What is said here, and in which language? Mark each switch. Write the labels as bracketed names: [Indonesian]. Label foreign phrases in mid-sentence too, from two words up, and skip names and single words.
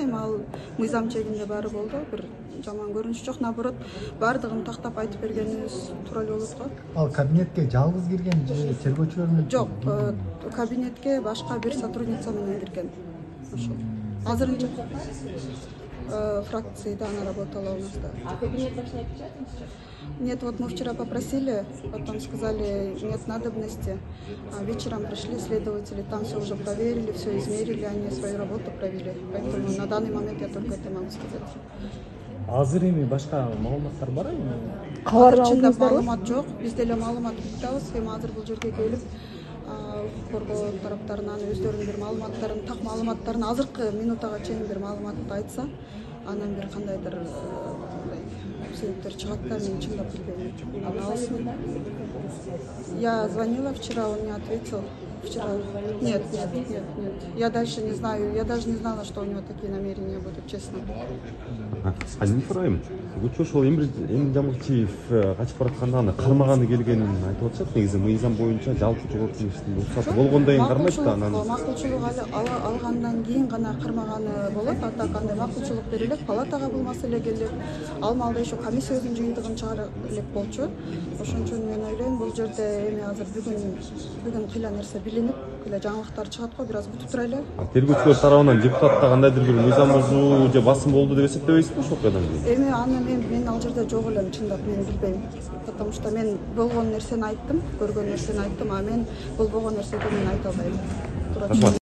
[Kyrgyz] Эми ал мыйзам чегинде баары болду. Бир жаман көрүнүш жок, наоборот, баардыгын тактап айтып бергенибиз туура эле болот го. Ал кабинетке жалгыз кирген же тергөөчүлөр менен? Жок, кабинетке башка бир сотрудница менен кирген. Ошол. Азырынча фракцияда [Russian] она работала у нас, да. Кабинет ваш не отпечатан? Нет, вот мы вчера попросили, потом сказали, нет надобности. А вечером пришли следователи, там все уже проверили, все измерили, они свою работу провели. Поэтому на данный момент я только это могу сказать. [Kyrgyz] Азыр эми башка маалыматтар барбы? Кабар Чындап алдыңыздарбы? маалымат жок. Биз деле маалымат кутабыз. Эми азыр бул жерге келип, коргоо тараптарынан өздөрүнүн бир маалыматтарын, так маалыматтарын азыркы минутага чейин бир маалыматты айтса, анан бир кандайдыр себептер чыгат да, мен чындап билбейм. [Russian] Я звонила вчера, он не ответил. Вчера. Нет. Я дальше не знаю. Я даже не знала, что у него такие намерения будут, честно. [Kyrgyz] Азин сурайм. Күчү ошол Эмиль Жамгырчиев качып баратканда аны кармаганы келгенин айтып атышат. Негизи мыйзам боюнча жалпы жогорку иштин уруксаты болгондон кийин кармайт да анан. Макулчулук алгандан кийин гана кармаганы болот. А так андай макулчулук берилет, палатага бул маселе келип, ал маалда еще комиссиянын жыйынтыгын чыгарып элек болчу. Ошон үчүн мен ойлойм, бул жерде эми азыр бүгүн кыйла нерсе билинип, кыйла жаңылыктар чыгат го, бир аз күтүп турайлы. Тергөөчүлөр тарабынан депутатта кандайдыр бир мыйзам бузуу же басым болду деп эсептебейсизби ошол окуядан кийин? Эми аны мен ал жерде жок элем, чындап мен билбейм. [Russian] Потому что [Kyrgyz] мен болгон нерсени айттым, көргөн нерсени айттым, а мен болбогон нерсени мен айта албайм.